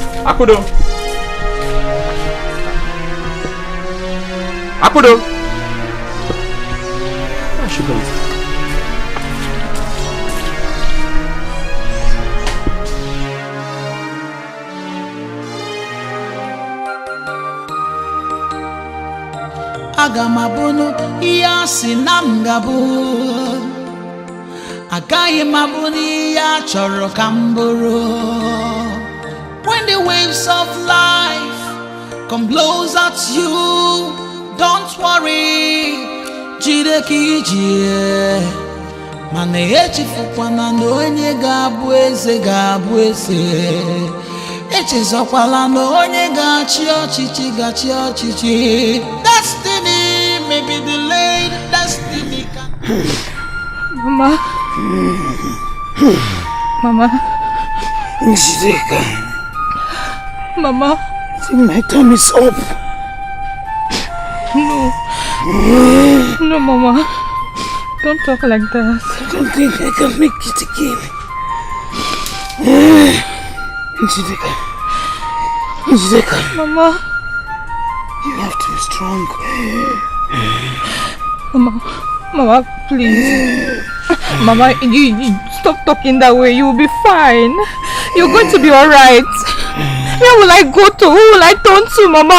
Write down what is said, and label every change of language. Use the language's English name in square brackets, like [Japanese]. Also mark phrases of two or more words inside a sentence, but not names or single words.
[Igbo] Akudo. Akudo. [English] Where she goes? [Igbo] Aga m abụnụ ihe a sị na m ga-abụ. Agaghị m abụnụ ihe a chọrọ ka m bụrụ. [English] When the waves of life come blows at you, don't worry, [Igbo] jide ka ije. Mana echefukwana na onye ga-abụ eze ga-abụ eze. Echezokwala na onye ga-achị ọchịchị ga-achị ọchịchị. [English] Destiny may be delayed, destiny can... Mama. Mama. Njideka. Mama. I think my time is up. No. No, Mama. Don't talk like that. I don't think I can make it again. Njideka. Njideka. Mama. You have to be strong. Mama, please. Mama, you stop talking that way. You'll be fine. You're going to be alright. Where will I go to? Who will I turn to, Mama?